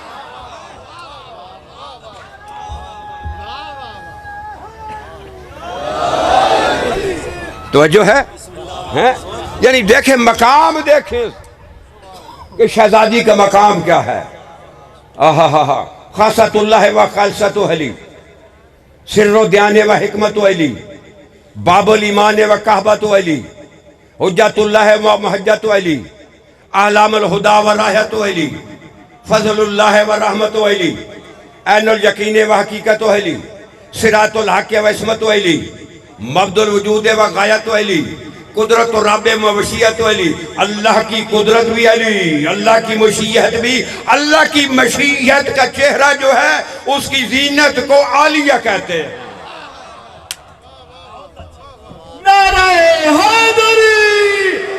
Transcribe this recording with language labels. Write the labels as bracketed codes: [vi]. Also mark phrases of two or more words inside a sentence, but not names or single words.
[ur] توجہ ہے، یعنی دیکھیں مقام، دیکھیں کہ شہزادی کا مقام کیا ہے۔ [ar] خاصت اللہ و خالصت علی، سر و دیان و حکمت علی، باب الایمان و کعبۃ علی، حجت اللہ و محجت علی، اعلام الہدا و راحت علی، فضل اللہ و رحمت علی، عین الیقین و حقیقت علی، صراط الحق و عصمت علی، مبد الوجود و غایت علی، قدرت و رب و مشیت علی۔ [ur] اللہ کی قدرت بھی علی، اللہ کی مشیت بھی، اللہ کی مشیت کا چہرہ جو ہے اس کی زینت کو عالیہ کہتے ہیں۔ نعرہ حیدری،